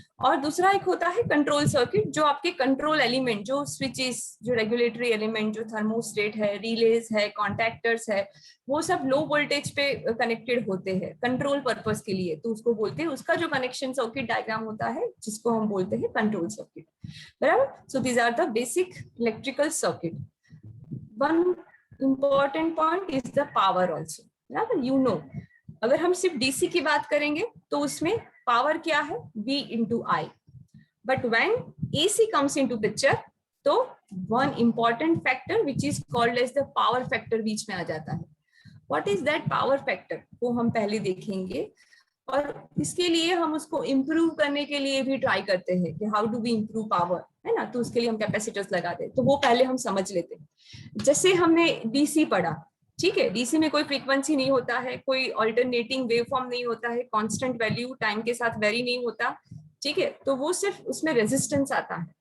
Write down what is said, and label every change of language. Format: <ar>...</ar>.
<hi>और दूसरा एक होता है कंट्रोल सर्किट, जो आपके कंट्रोल एलिमेंट, जो स्विचेस, जो रेगुलेटरी एलिमेंट, जो थर्मोस्टेट है, रिलेज है, कॉन्टैक्टर्स है, वो सब लो वोल्टेज पे कनेक्टेड होते हैं कंट्रोल पर्पस के लिए, तो उसको बोलते हैं, उसका जो कनेक्शन सर्किट डायग्राम होता है जिसको हम बोलते हैं कंट्रोल सर्किट, बराबर.</hi> <en>So these are the basic electrical circuit. One important point is the power also, बराबर.</en> <hi>यू नो, अगर हम सिर्फ डीसी की बात करेंगे तो उसमें पावर क्या है, V into I.</hi> <en>But when AC comes into picture, तो one important factor which is called as the power factor</en> <hi>बीच में आ जाता है.</hi> <en>What is that power factor?</en> <hi>वो हम पहले देखेंगे, और इसके लिए हम उसको इम्प्रूव करने के लिए भी ट्राई करते हैं कि</hi> <en>how do we improve power,</en> <hi>है ना. तो उसके लिए हम कैपेसिटर्स लगाते हैं, तो वो पहले हम समझ लेते हैं. जैसे हमने डीसी पढ़ा, ठीक है, डीसी में कोई फ्रीक्वेंसी नहीं होता है, कोई अल्टरनेटिंग वेवफॉर्म नहीं होता है, कांस्टेंट वैल्यू टाइम के साथ वेरी नहीं होता, ठीक है, तो वो सिर्फ उसमें रेजिस्टेंस आता है.</hi>